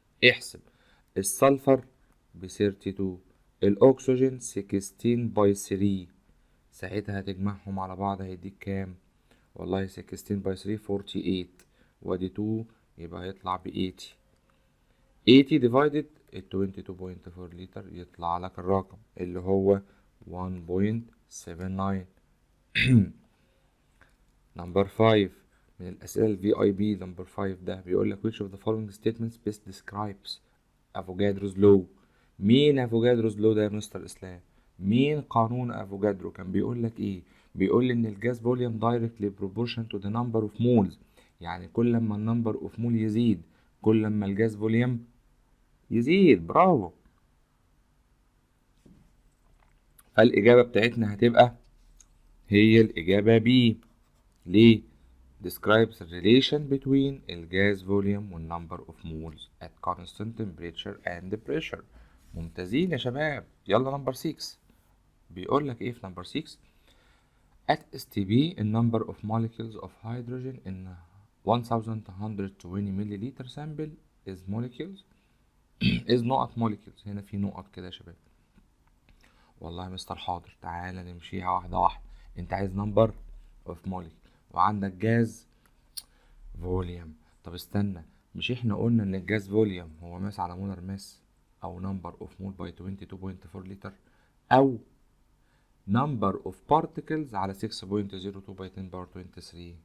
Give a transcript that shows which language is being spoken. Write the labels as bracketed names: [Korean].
[Arabic] احسب السلفر ب 32، الاكسجين 16 باي 3، ساعتها هتجمعهم على بعض هيديك كام؟ والله 16 باي 3 48، وادي 2 يبقى هيطلع ب 80. 80 divided ال 22.4 لتر يطلع لك الرقم اللي هو 1.79. نمبر 5 من الأسئلة ال VIP. نمبر 5 ده بيقول لك [English] which of the following statements best describes [Arabic] افوجادروز لو. مين افوجادروز لو ده يا مستر اسلام؟ مين قانون افوجادرو؟ كان بيقول لك ايه؟ بيقول ان [English] الجاز volume directly proportion to the number of moles, [Arabic] يعني كل ما النمبر اوف مول يزيد كل ما الجاز فوليوم يزيد. برافو. فالاجابه بتاعتنا هتبقى هي الاجابه بي. ليه؟ [English] describes the relation between الجاز volume والنمبر of moles at constant temperature and pressure. [Arabic] ممتازين يا شباب. يلا نمبر 6 بيقول لك ايه في نمبر 6؟ [English] at STB the number of molecules of hydrogen in 1120 milliliter sample is molecules is نقط molecules. [Arabic] هنا في نقط كده يا شباب. والله يا مستر حاضر، تعالى نمشيها واحدة واحدة. انت عايز نمبر اوف molecule وعندك جاز فوليوم. طب استنى، مش احنا قلنا ان الجاز فوليوم هو ماس على مولر ماس او نمبر اوف مول باي 22.4 لتر او نمبر اوف بارتكلز على 6.02 باي 10 باور 23.